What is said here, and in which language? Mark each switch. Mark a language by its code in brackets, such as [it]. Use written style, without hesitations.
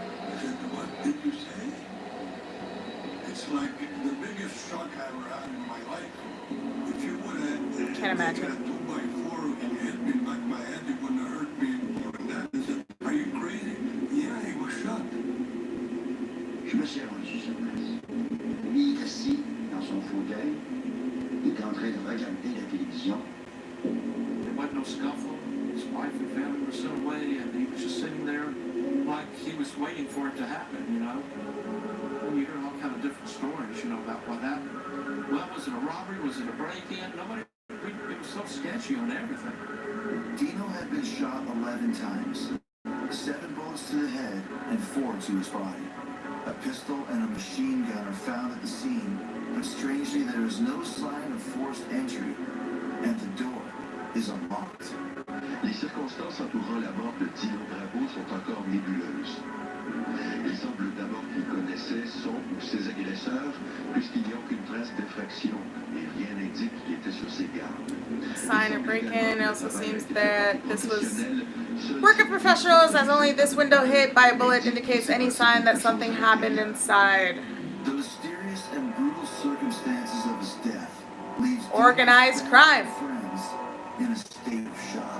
[en] I said, "What did you say?" It's like the biggest shock I ever had in my life. If you would have Can't imagine. a 2x4 and you hit me in the back of my head, it wouldn't have hurt me more than that. I said, "Are you crazy?" Yeah, he was shot. [fr] Je me suis rendu sur place. Lui est assis dans son fauteuil. Il est en train de regarder la télévision. [en] There wasn't no scuffle. His wife and family were still away, and he was just sitting there like he was waiting for it to happen, you know? And you hear all kind of different stories, you know, about what happened. Well, was it a robbery? Was it a break-in? Nobody, it was so sketchy on everything. Dino had been shot 11 times. 7 bullets to the head and 4 to his body. A pistol and a machine gun are found at the scene, but strangely there is no sign of forced entry, and the door is unlocked. [fr] Les circonstances entourant la mort de Dino Bravo sont encore nébuleuses. Il semble d'abord qu'il connaissait son ou ses agresseurs, puisqu'il n'y a aucune trace d'infraction et rien n'indique qu'il était sur ses gardes. [en] Sign of break-in. It also seems that this was work of professionals, as only this window hit by a bullet indicates any sign that something happened inside. The mysterious and brutal circumstances of his death leaves Organized crime. friends in a state of shock.